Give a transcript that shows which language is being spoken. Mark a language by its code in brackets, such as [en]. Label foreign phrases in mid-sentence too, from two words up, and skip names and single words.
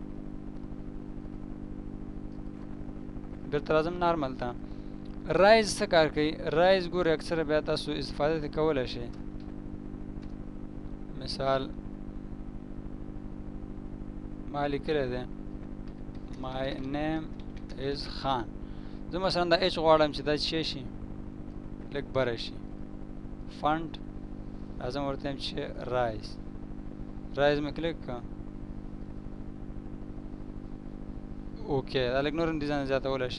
[ps] بېرته راځم نارمل ته. رایز څه کار کوي؟ رایز ګورئ اکثره بیا تاسو استفاده ترې کولی شئ. مثال ما لیکلی دی [en] my name is [ps] خان. زه مثلا دا ایچ غواړم چې دا څه شي لږ بره شي. فنټ راځم ورته یم چې رایز مې کلیک کړه. اوکې دا لږ نور هم ډیزاین زیاتولی شي.